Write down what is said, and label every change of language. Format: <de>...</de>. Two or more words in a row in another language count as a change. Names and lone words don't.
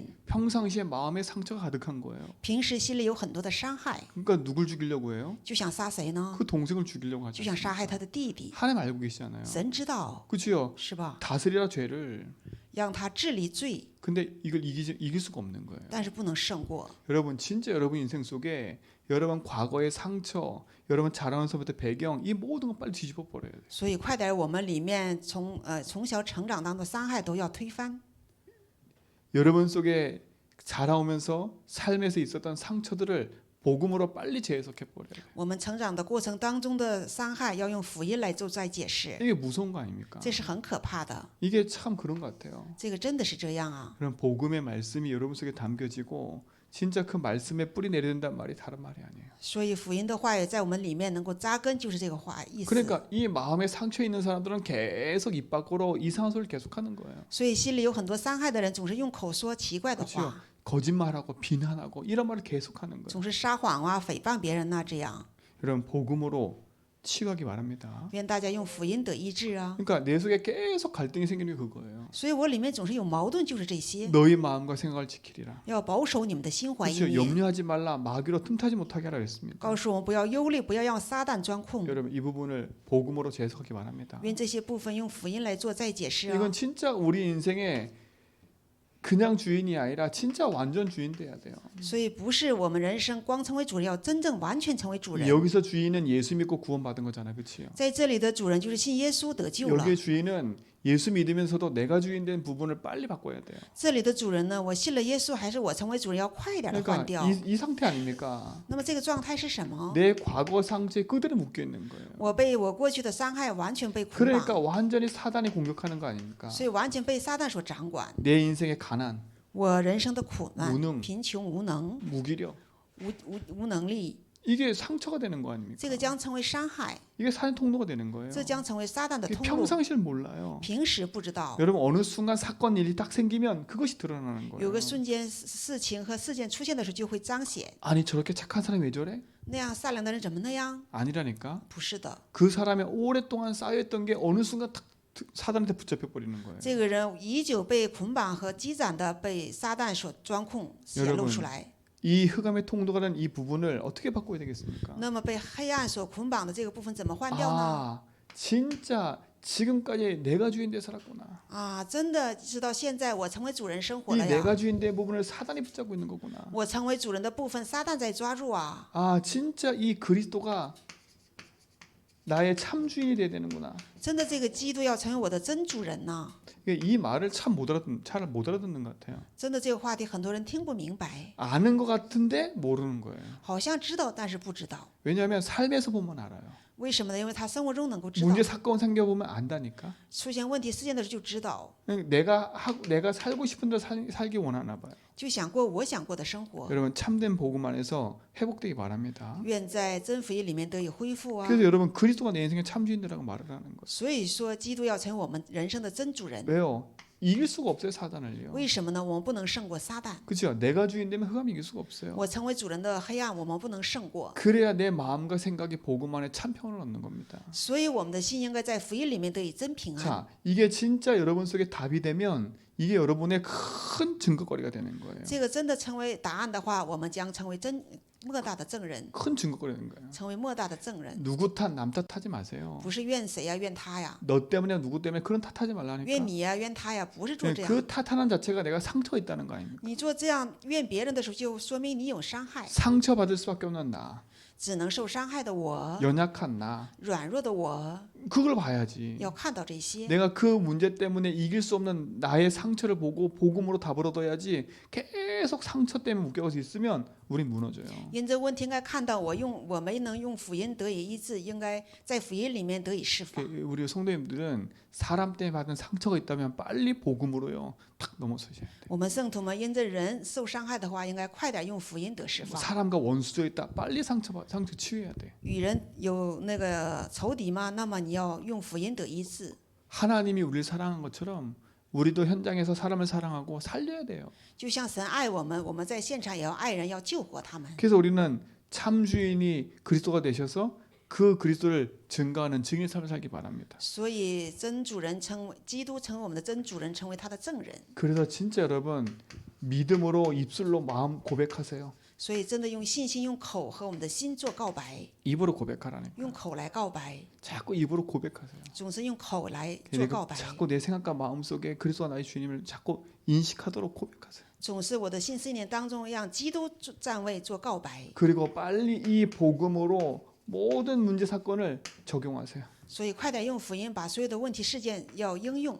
<ko>평상시에 마음에 상처가 가득한 거예요.</ko> <zh>平时心里有很多的伤害，</zh> <ko>그러니까 누굴 죽이려고 해요?</ko> <zh>就想杀谁呢？</zh> <ko>그 동생을 죽이려고</ko> <zh>就</zh> <ko>하죠.</ko> <zh>想杀害他的弟弟。</zh> <ko>하나님 알고 계시잖아요.</ko> <zh>神知道，</zh> <ko>그렇죠?</ko> <zh>是吧？</zh> <ko>다스리라 죄를.</ko> <zh>让他治理罪，</zh> <ko>근데 이걸 이길 수가 없는 거예요.</ko> <zh>但是不能胜过。</zh> <ko>여러분 진짜 여러분 인생 속에 여러분 과거의 상처, 여러분 자라면서부터 배경 이 모든 거 빨리 뒤집어 버려야 돼요.</ko> <zh>所以快点，我们里面从小成长当中的伤害都要推翻。</zh> <ko>여러분 속에 자라오면서 삶에서 있었던 상처들을 복음으로 빨리 재해석해 버려야 돼요.</ko> <zh>我们成长的过程当中的伤害，要用福音来做再解释，</zh> <ko>이게 무서운 거 아닙니까?</ko> <zh>这是很可怕的。</zh> <ko>이게 참 그런 것 같아요.</ko> <zh>这个真的是这样啊！</zh> <ko>그런 복음의 말씀이 여러분 속에 담겨지고 진짜 그 말씀에 뿌리 내려야 된다는 말이 다른 말이 아니에요.</ko> <zh>所以福音的话语在我们里面能够扎根，就是这个话意思。</zh> <ko>그러니까 이 마음에 상처 있는 사람들은 계속 입 밖으로 이상한 소리를 계속하는 거예요.</ko> <zh>所以心里有很多伤害的人，总是用口说奇怪的</zh> <ko>그렇죠.</ko> <zh>话，</zh> <ko>거짓말하고 비난하고 이런 말을 계속하는 거예요.</ko> <zh>总是撒谎啊、诽谤别人呐、这样。</zh> <ko>여러분 복음으로 치유하기 바랍니다.</ko> <zh>愿大家用福音得医治啊！</zh> <ko>그러니까 내 속에 계속 갈등이 생기는 게 그거예요.</ko> <zh>所以我里面总是有矛盾，就是这些。</zh> <ko>너희 마음과 생각을 지키리라.</ko> <zh>要保守你们的心怀意</zh> <ko>그렇죠.</ko> <zh>念，</zh> <ko>염려하지 말라. 마귀로 틈타지 못하게 하라 그랬습니다.</ko> <zh>告诉我们不要忧虑，不要让撒旦钻空。</zh> <ko>여러분 이 부분을 복음으로 재해석하기 바랍니다.</ko> <zh>愿这些部分用福音来做再解释啊！</zh> <ko>이건 진짜 우리 인생의 그냥 주인이 아니라 진짜 완전 주인 돼야 돼요.</ko> <zh>所以不是我们人生光成为主人，要真正完全成为主人。</zh> <ko>여기서 주인은 예수 믿고 구원받은 거잖아요. 그렇지요?</ko> <zh>在这里的主人就是信耶稣得救了。</zh> <ko>여기의 주인은 예수 믿으면서도 내가 주인된 부분을 빨리 바꿔야 돼요.</ko> <zh>这里的主人呢，我信了耶稣，还是我成为主人要快一点的换</zh> <ko>그러니까</ko> <zh>掉？</zh> <ko>이 상태 아닙니까?</ko> <zh>那么这个状态是什么？</zh> <ko>내 과거 상처에 그대로 묶여 있는 거예요.</ko> <zh>我被我过去的伤害完全被捆</zh> <ko>그러니까</ko> <zh>绑，</zh> <ko>완전히 사단이 공격하는 거 아닙니까?</ko> <zh>所以完全被撒旦所掌管。</zh> <ko>내 인생의 가난,</ko> <zh>我人生的苦难</zh> <ko>무능 、</ko> <zh>贫穷、无能、</zh> <ko>무기력,</ko> <zh>无能力，</zh> <ko>이게 상처가 되는 거</ko> <zh>这</zh> <ko>아닙니까?</ko> <zh>个将成为伤害，</zh> <ko>이게 사단 통로가 되는 거예요.</ko> <zh>这将成为撒旦的</zh> <ko>이게</ko> <zh>通路。</zh> <ko>평상시를 몰라요.</ko> <zh>平时不知道，</zh> <ko>여러분 어느 순간 사건 일이 딱 생기면 그것이 드러나는</ko> <zh>有</zh> <ko>거예요.</ko> <zh>个瞬间事情和事件出现的时候就会彰显。</zh> <ko>아니 저렇게 착한 사람이 왜 저래?</ko> <zh>那样善良的人怎么那样？</zh> <ko>아니라니까.</ko> <zh>不是的，</zh> <ko>그 사람의 오랫동안 쌓여있던 게 어느 순간 탁 사단한테 붙잡혀 버리는 거예요.</ko> <zh>这个人已久被捆绑和积攒的被撒旦所钻控显露出来。</zh> <ko>이 흑암의 통로가 된 이 부분을 어떻게 바꿔야 되겠습니까?</ko> <zh>那么被黑暗所捆绑的这个部分怎么换掉呢？</zh> <ko>아, 진짜 지금까지 내가 주인돼 살았구나.</ko> <zh>啊，真的直到现在我成为主人生活</zh> <ko>이</ko> <zh>了呀。</zh> <ko>내가 주인된 부분을 사단이 붙잡고 있는 거구나.</ko> <zh>我成为主人的部分，撒旦在抓住啊！</zh> <ko>아, 진짜 이 그리스도가 나의 참 주인이 돼야 되는구나.</ko> <zh>真的，这个基督要成为我的真主人呐、</zh> <ko>이 말을 잘 못 알아듣는 것 같아요.</ko> <zh>真的，这个话题很多人听不明白，</zh> <ko>아는 것 같은데 모르는 거예요.</ko> <zh>好像知道，但是不知道。</zh> <ko>왜냐하면 삶에서 보면 알아요.</ko> <zh>为什么呢？因为他生活中能够知道，</zh> <ko>문제 사건 생겨보면 안다니까.</ko> <zh>出现问题事件的时候就知道，</zh> <ko>내가 살고 싶은 대로 살기 원하나 봐요.</ko> <zh>就想过我想过的生活。</zh> <ko>여러분 참된 복음 안에서 회복되기 바랍니다.</ko> <zh>愿在真福音里面得以恢复啊！</zh> <ko>그래서 여러분 그리스도가 내 인생의 참 주인이라고 말을 하는 거예요.</ko> <zh>所以说，基督要成为我们人生的真主人。</zh> <ko>왜요? 이길 수가 없어요 사단을요.</ko> <zh>为什么呢？我们不能胜过撒旦。</zh> <ko>그렇죠. 내가 주인 되면 흑암이 이길 수가 없어요.</ko> <zh>我成为主人的黑暗，我们不能胜过。</zh> <ko>그래야 내 마음과 생각이 복음 안에 참 평안을 얻는 겁니다.</ko> <zh>所以我们的心应该在福音里面得以真平安。</zh> <ko>자, 이게 진짜 여러분 속에 답이 되면 이게 여러분의 큰 증거거리가 되는 거예요.</ko> <zh>这个真的成为答案的话，我们将成为莫大的证人，</zh> <ko>큰 증거거리가 되는 거예요.</ko> <zh>成为莫大的证人。</zh> <ko>누구 탓 남 탓하지 마세요.</ko> <zh>不是怨谁呀、怨他呀，</zh> <ko>너 때문에 누구 때문에 그런 탓하지</ko> <zh>怨</zh> <ko>말라니까.</ko> <zh>你呀、怨他呀，不是做这样。</zh> <ko>그 탓하는 자체가 내가 상처가 있다는 거 아닙니까?</ko> <zh>你做这样怨别人的时候，就说明你有伤害，</zh> <ko>상처받을 수밖에 없는 나,</ko> <zh>只能受伤害的我，</zh> <ko>연약한 나,</ko> <zh>软弱的我，</zh> <ko>그걸 봐야지.</ko> <zh>要看到这些。</zh> <ko>내가 그 문제 때문에 이길 수 없는 나의 상처를 보고 복음으로 답을 얻어야지. 계속 상처 때문에 묶여서 있으면 우린 무너져요.</ko> <zh>因这问题应该看到我没能用福音得以医治，应该在福音里面得以释放。</zh> <ko>우리 성도님들은 사람 때문에 받은 상처가 있다면 빨리 복음으로요 탁 넘어서셔야 돼요.</ko> <zh>我们圣徒们因着人受伤害的话，应该快点用福音得释放。</zh> <ko>사람과 원수져 있다 빨리 상처 치유해야 돼.</ko> <zh>与人有那个仇敌吗？那么你要用福音得医治。</zh> <ko>하나님이 우리를 사랑한 것처럼 우리도 현장에서 사람을 사랑하고 살려야 돼요.</ko> <zh>就像神爱我们，我们在现场也要爱人，要救活他们。</zh> <ko>그래서 우리는 참 주인이 그리스도가 되셔서 그 그리스도를 증거하는 증인 삶을 살기 바랍니다.</ko> <zh>所以真主人基督成为我们的真主人，成为他的证人。</zh> <ko>그래서 진짜 여러분 믿음으로 입술로 마음 고백하세요.</ko> <zh>所以真的用信心、用口和我们的心做告白，</zh> <ko>입으로 고백하라니까.</ko> <zh>用口来告白，</zh> <ko>자꾸 입으로 고백하세요.</ko> <zh>总是用口来做告白。</zh> <ko>자꾸 내 생각과 마음 속에 그리스도가 나의 주님을 자꾸 인식하도록 고백하세요.</ko> <zh>总是我的信思念当中让基督站位做告白。</zh> <ko>그리고 빨리 이 복음으로 모든 문제 사건을 적용하세요.</ko> <zh>所以快点用福音把所有的问题事件要应用，</zh>